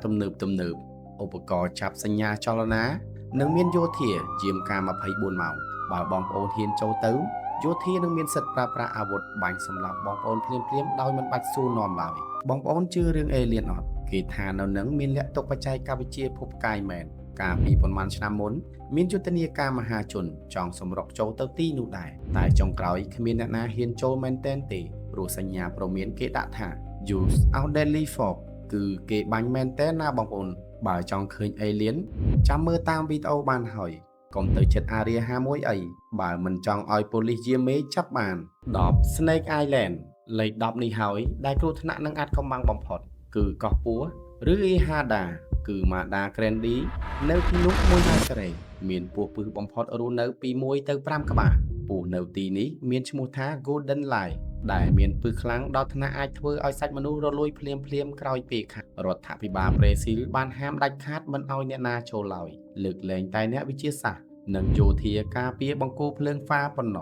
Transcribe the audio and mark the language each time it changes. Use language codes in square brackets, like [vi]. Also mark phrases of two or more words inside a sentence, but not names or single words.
[km] ទំនើបឧបករណ៍ចាប់សញ្ញាចលនានិងមានយោធាយាមកាម24ម៉ោងបើបងប្អូនហ៊ានចូលទៅយោធានឹងមានសិទ្ធិប្រើប្រាស់អាវុធបាញ់សម្លាប់បងប្អូនភ្លាមៗដោយមិនបាច់សួរនាំឡើយបងប្អូនជឿរឿងអេលៀនអត់គេថានៅនឹងមាន លាក់ទុកបច្ចេកវិទ្យាភពផ្កាយមែនកាលពីប៉ុន្មានឆ្នាំមុនមានយុទ្ធនាការមហាជនចង់សម្រុកចូលទៅទីនោះដែរតែចុងក្រោយគ្មានអ្នកណាហ៊ានចូលមែនតែនទេព្រោះសញ្ញាព្រ មានគេដាក់ថា [en] use our deadly force [km] គឺគេបាញ់មែនតែនណាបងប្អូនបើចង់ឃើញអេលៀនចាំមើលតាមវីដេអូបានហើយកុំទៅចិត្ត Area 51អីបើមិនចង់ឲ្យប៉ូលីសយាមេចាប់បាន10 Snake Island លេខ10នេះហើយដែលគ្រោះថ្នាក់នឹងអាចកំបាំង បំផុតគឺកោះពស់ឬអ៊ីហាដាគឺម៉ាដាក្រែនឌីនៅទីនោះមួយហែការ៉េមានពស់ពឹសបំផុតរស់នៅពី1ទៅ5ក្បាលពស់នៅទីនេះមានឈ្មោះថា Golden Line ដែលមានពឹសខ្លាំងដល់ថ្នាក់អាចធ្វើឲ្យសាច់មនុស្សរលួយភ្លាមក្រោយពេលខាត់រដ្ឋាភិបាលប្រេស៊ីលបានហាមដាច់ខាតមិនឲ្យអ្នកណាចូលឡើយលើកលែងតែអ្នកវិទ្យាសាស្ត្រនិងយោធាការពារបង្គោលភ្លើងហ្វាប៉ុណ្ណោះ